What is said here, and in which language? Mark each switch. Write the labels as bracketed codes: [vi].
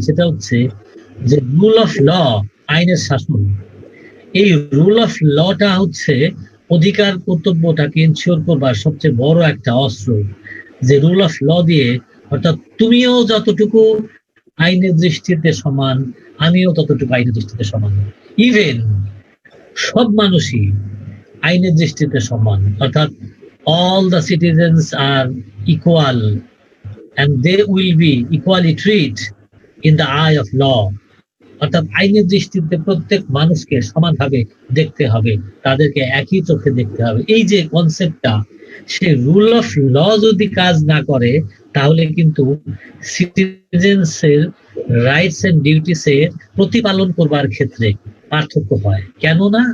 [bn] সেটা হচ্ছে যে রুল অফ ল, আইনের শাসন। এই রুল অফ লটা হচ্ছে অধিকার কর্তব্যটাকে ইনশিওর করবার সবচেয়ে বড় একটা অস্ত্র। যে রুল অফ ল দিয়ে, অর্থাৎ তুমিও যতটুকু আইনের দৃষ্টিতে সমান, আমিও ততটুকু আইনের দৃষ্টিতে সমান। ইভেন সব মানুষই আইনের দৃষ্টিতে সমান, অর্থাৎ [en] all the citizens are equal and they will be equally treated in the eye of law. [bn] অর্থাৎ আইনের দৃষ্টিতে প্রত্যেক মানুষকে সমানভাবে দেখতে হবে, তাদেরকে একই চোখে দেখতে হবে। এই যে কনসেপ্টটা, সে রুল অফ ল যদি কাজ না করে, তাহলে কিন্তু সিটিজেন্সের রাইটস এন্ড ডিউটিস এর প্রতিপালন করবার ক্ষেত্রে পার্থক্য হয়। কেন না?